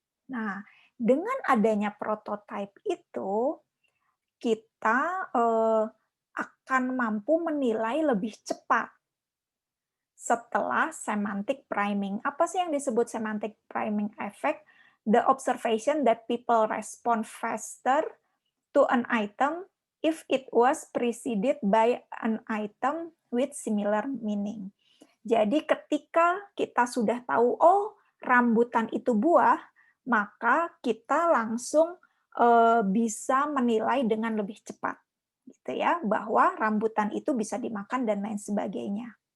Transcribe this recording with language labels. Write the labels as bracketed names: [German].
[Indonesian] Nah, dengan adanya prototipe itu, kita akan mampu menilai lebih cepat setelah semantic priming. Apa sih yang disebut semantic priming effect? [English] The observation that people respond faster to an item if it was preceded by an item with similar meaning. [Indonesian] Jadi ketika kita sudah tahu, oh rambutan itu buah, maka kita langsung bisa menilai dengan lebih cepat, gitu ya, bahwa rambutan itu bisa dimakan dan lain sebagainya.